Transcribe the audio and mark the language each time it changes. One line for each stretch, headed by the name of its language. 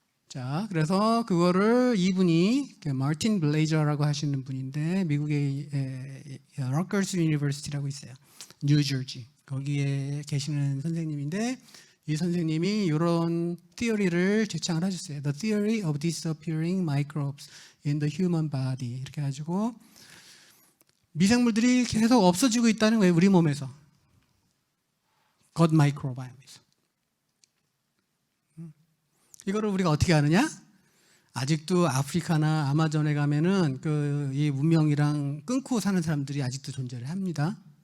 Korean: 자, 그래서 그거를 이분이 마틴 블레이저라고 하시는 분인데 미국의 러커스 유니버시티라고 있어요. 뉴저지. 거기에 계시는 선생님인데 이 선생님이 이런 티어리를 제창을 하셨어요.
English: The theory of disappearing microbes in the human body.
Korean: 이렇게 가지고 미생물들이 계속 없어지고 있다는 거예요. 우리 몸에서. 겉 마이크로바이옴에서. 이거를 우리가 어떻게 아느냐? 아직도 아프리카나 아마존에 가면은 이 문명이랑 끊고 사는 사람들이 아직도 존재를 합니다.